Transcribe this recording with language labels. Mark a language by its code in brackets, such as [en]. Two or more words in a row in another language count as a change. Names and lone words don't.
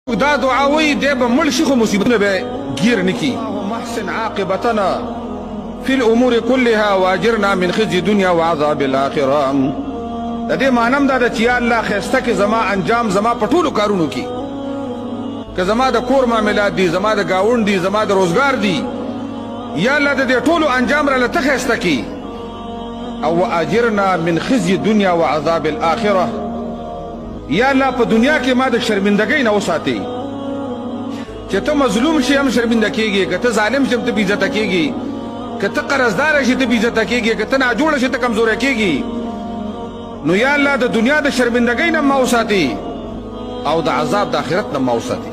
[ps] دا دعاوی دی به مړ شي خو مصیبتونه به گیر نکي. [ar] اللهم احسن عاقبتنا في الامور كلها واجرنا من خزي الدنيا وعذاب الاخره. [ps] د دې معنی دا ده چې یا الله خسته کې زما انجام زما په ټولو کارونو کې، که زما د کور معاملات دي، زما د گاوند دي، زما د روزګار دي، یا الله د دې ټولو انجام را لته خسته کې. [ar] او واجرنا من خزي الدنيا وعذاب الاخره. [ps] یا الله په دنیا کې ما د شرمندګۍ نه وساتي، چې ته مظلوم شي هم شرمنده کېږي، که ته ظالم شي هم ته بېعزته کېږي، که ته قرضدار شي ته بېعزته کېږي، که ته ناجوړه شي ته کمزوری کېږي. نو یا الله د دنیا د شرمندګۍ نه ما وساتي او د عذاب د آخرت نه ما وساتي.